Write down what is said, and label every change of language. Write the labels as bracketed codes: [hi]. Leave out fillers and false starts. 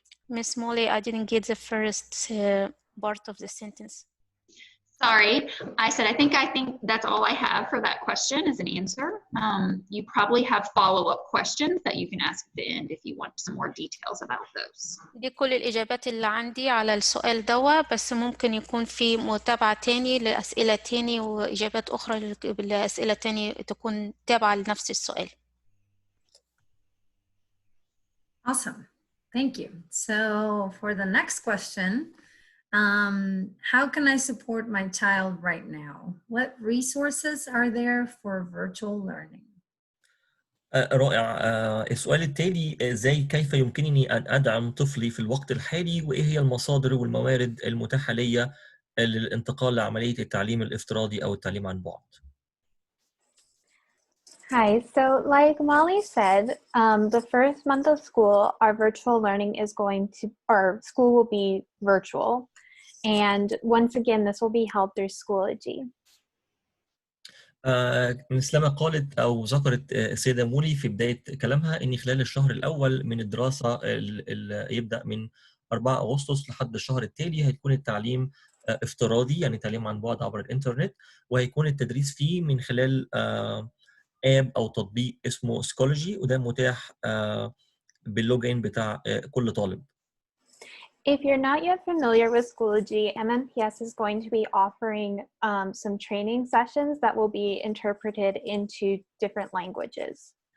[en] Miss Molly, I didn't get the first part of the sentence. Sorry, I said I think that's all I have for that question as an answer. You probably have follow-up questions that you can ask at the end if you want some more details about those. [ar] دي كل الإجابات اللي عندي على السؤال دوا، بس ممكن يكون في متابعة تاني لأسئلة تاني وإجابات أخرى لأسئلة تاني تكون تابعة لنفس السؤال. [en] Awesome. Thank you. So for the next question, how can I support my child right now? What resources are there for virtual learning? [ar] رائع. السؤال التالي كيف يمكنني أن أدعم طفلي في الوقت الحالي، وإيه هي المصادر والموارد المتاحة لي للانتقال لعملية التعليم الافتراضي أو التعليم عن بعد. [en] Hi, so like Molly said, the first month of school, our virtual learning is going to, or school will be virtual. And once again, this will be held through Schoology. [ar] مثلما قالت أو ذكرت السيدة مولي في بداية كلامها إن خلال الشهر الأول من الدراسة يبدأ من 4 أغسطس لحد الشهر التالي هيكون التعليم افتراضي، يعني تعليم عن بعد عبر الإنترنت، وهيكون التدريس فيه من خلال آب أو تطبيق اسمه سكولوجي، وده متاح باللوجين بتاع كل طالب. [en] If you're not yet familiar with Schoology, MNPS is going to be offering some training sessions that will be interpreted into different languages.